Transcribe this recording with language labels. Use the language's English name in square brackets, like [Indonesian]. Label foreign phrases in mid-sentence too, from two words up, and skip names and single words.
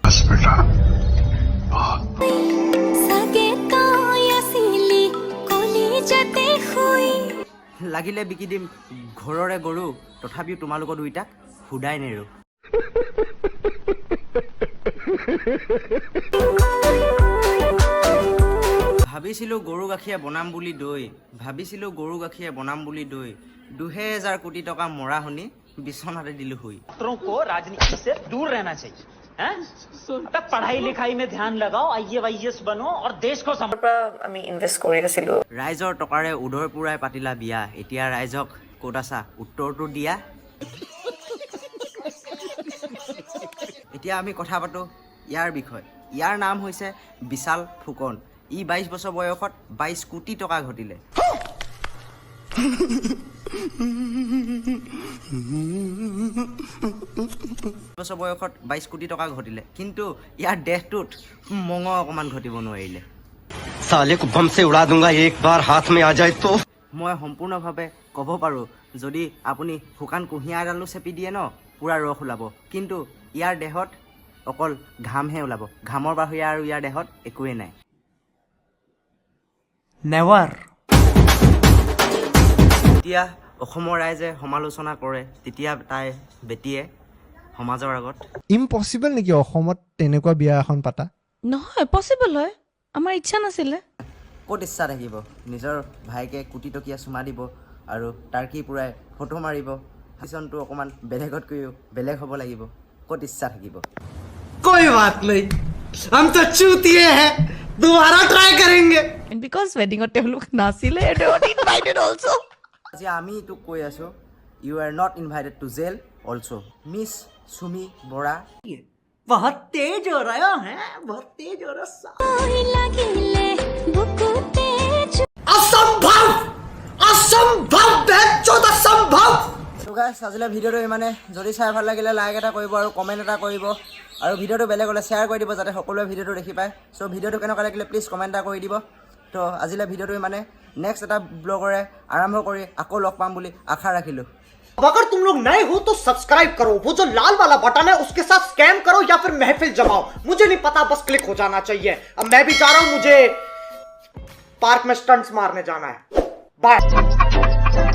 [Assamese] লাগিলে বিকি দিম ঘৰৰে গৰু, তথাপিও তোমালোকৰ দুইটাক সুদাই নেৰো। ভাবিছিলোঁ গৰু গাখীৰে বনাম বুলি দৈ, ভাবিছিলোঁ গৰু গাখীৰে বনাম বুলি দৈ, 2000 কোটি টকা মৰা শুনি বিছনাতে দিলো শুই। [Hindi] छात्रों को राजनीति से दूर रहना चाहिए हैं? अबे पढ़ाई लिखाई में ध्यान लगाओ, IAS बनो और देश को [Assamese] আমি ইনভেষ্ট কৰি আছিলোঁ। ৰাইজৰ টকাৰে উদৰ পুৰাই পাতিলা বিয়া, এতিয়া ৰাইজক ক'ত আছা উত্তৰটো দিয়া। এতিয়া আমি কথা পাতোঁ ইয়াৰ বিষয়ে। ইয়াৰ নাম হৈছে বিশাল ফুকন। ই 22 বছৰ বয়সত 22 কোটি টকা ঘটিলে। বছৰ বয়সত 22 কোটি টকা ঘটিলে, কিন্তু ইয়াৰ দেহটোত মঙহ অকণমান ঘটিব নোৱাৰিলে। [Hindi] साले को बम से उड़ा दूंगा एक बार हाथ में आ जाए तो। [Assamese] মই সম্পূৰ্ণভাৱে ক'ব পাৰোঁ, যদি আপুনি শুকান কুঁহিয়া এডালো চেপি দিয়ে ন, পূৰা ৰস ওলাব, কিন্তু ইয়াৰ দেহত অকল ঘামহে ওলাব, ঘামৰ বাহিৰে আৰু ইয়াৰ দেহত একোৱেই নাই। नेवर। যেতিয়া অসমৰ ৰাইজে সমালোচনা কৰে, তেতিয়া তাই বেটিয়ে সমাজৰ আগত ইম্পচিবল নেকি অসমত তেনেকুৱা বিয়া এখন পাতা? নহয়, পচিবল হয়, আমাৰ ইচ্ছা নাছিলে। ক'ত ইচ্ছা থাকিব, নিজৰ ভাইকে কোটি টকীয়া চুমা দিব আৰু টাৰ্কি পুৰাই ফটো মাৰিব। চিজনটো অকণমান বেলেগতকৈও বেলেগ হ'ব লাগিব, ক'ত ইচ্ছা থাকিব। [Hindi] कोई बात नहीं, हम तो चूतिए हैं, दोबारा ट्राई करेंगे। [Assamese] বিকজ ৱেডিঙত তেওঁলোক নাছিলে, [English] invited also. [Assamese] আজি আমি তোক কৈ আছোঁ, [English] you are not invited to jail also Miss Chumi Bora. [Hindi] बहुत तेज हो रहा है, बहुत तेज हो रहा। असंभव असंभव असंभव। [Assamese] তো গাইছ, আজিলৈ ভিডিঅ'টো ইমানে। যদি চাই ভাল লাগিলে লাইক এটা কৰিব আৰু কমেণ্ট এটা কৰিব, আৰু ভিডিঅ'টো বেলেগ হ'লে শ্বেয়াৰ কৰি দিব যাতে সকলোৱে ভিডিঅ'টো দেখি পায়। চ' ভিডিঅ'টো কেনেকুৱা লাগিলে প্লিজ কমেণ্ট এটা কৰি দিব। তো আজিলৈ ভিডিঅ'টো ইমানে। নেক্সট এটা ব্লগৰে আৰম্ভ কৰি আকৌ লগ পাম বুলি আশা ৰাখিলোঁ। [Hindi] अब अगर तुम लोग नए हो तो सब्सक्राइब करो, वो जो लाल वाला बटन है उसके साथ स्कैम करो या फिर महफिल जमाओ, मुझे नहीं पता, बस क्लिक हो जाना चाहिए। अब मैं भी जा रहा हूं, मुझे पार्क में स्टंट्स मारने जाना है। बाय।